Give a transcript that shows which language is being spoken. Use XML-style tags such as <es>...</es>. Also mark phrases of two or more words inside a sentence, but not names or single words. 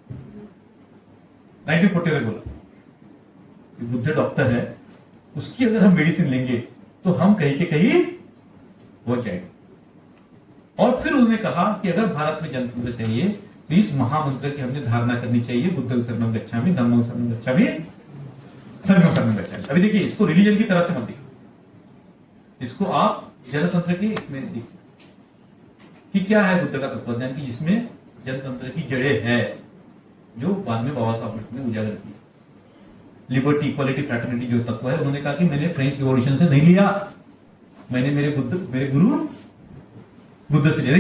<hi>1940 में बोला बुद्ध डॉक्टर है, उसकी अगर हम मेडिसिन लेंगे तो हम कहीं के कहीं पहुंच जाएंगे। और फिर उन्होंने कहा कि अगर भारत में जनतंत्र चाहिए तो इस महामंत्र की हमने धारणा करनी चाहिए,</hi> <pi>बुद्धं शरणं गच्छामि, धम्मं शरणं गच्छामि, संघं शरणं गच्छामि।</pi> <hi>अभी देखिए, इसको रिलीजन की तरह से मत देखिए, इसको आप जनतंत्र के इसमें देखिए कि क्या है बुद्ध का तत्वज्ञान, की जिसमें जनतंत्र की जड़ें है, जो बाद में बाबा साहब अम्बेडकर ने उजागर की।</hi> <en>Liberty, Equality, Fraternity</en> <hi>जो तत्व है, उन्होंने कहा कि मैंने फ्रेंच रिवॉल्यूशन से नहीं लिया, मैंने मेरे गुरु बुद्ध से लिया।</hi>